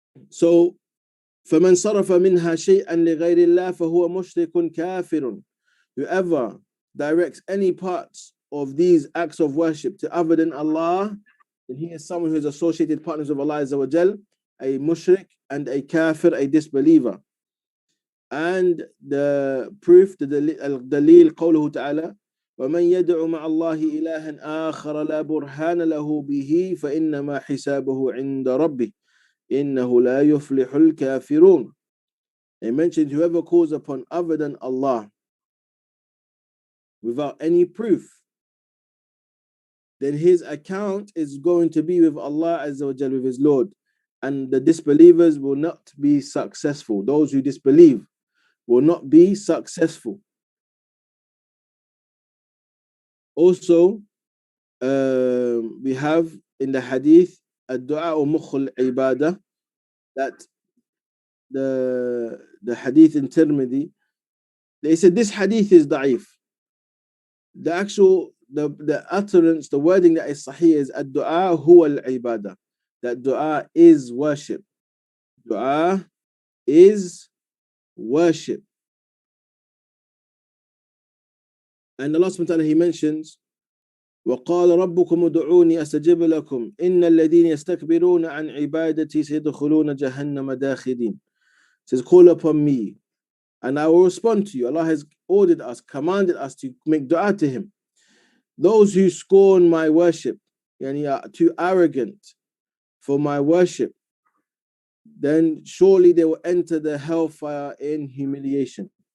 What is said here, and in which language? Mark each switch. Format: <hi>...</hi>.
<ar>So, فَمَنْ صَرَفَ مِنْهَا شَيْئًا لِغَيْرِ اللَّهِ فَهُوَ مُشْرِكٌ كَافِرٌ.</ar> <en>Whoever directs any parts of these acts of worship to other than Allah, then he is someone who is associated partners with Allah Azza wa Jal, a mushrik and a kafir, a disbeliever. And the proof, the dalil,</en> <ar>قوله تعالى وَمَنْ يَدْعُ مَعَ اللَّهِ إِلَهًا آخَرَ لَا بُرْهَانَ لَهُ بِهِ فَإِنَّمَا حِسَابُهُ عِنْدَ رَبِّهِ إِنَّهُ لَا يُفْلِحُ الْكَافِرُونَ.</ar> <en>They mentioned whoever calls upon other than Allah without any proof, then his account is going to be with Allah Azza wa Jal, with his Lord. And the disbelievers will not be successful. Those who disbelieve will not be successful. Also, we have in the hadith,</en> <ar>ad-du'a mukhul ibadah,</ar> <en>that the hadith in Tirmidhi, they said this hadith is da'if. The actual, the utterance, the wording that is sahih is</en> <ar>ad-du'a huwa al-ibadah.</ar> <en>That du'a is worship. Du'a is worship. And Allah subhanahu wa ta'ala, He mentions,</en> <ar>وَقَالَ رَبُّكُمُ ادْعُونِي أَسْتَجِبْ لَكُمْ إِنَّ الَّذِينَ يَسْتَكْبِرُونَ عَنْ عِبَادَتِي سَيَدْخُلُونَ جَهَنَّمَ دَاخِرِينَ.</ar> <en>It says, call upon me and I will respond to you. Allah has ordered us, commanded us to make dua to Him. Those who scorn my worship, yani are too arrogant for my worship, then surely they will enter the hellfire in humiliation.</en>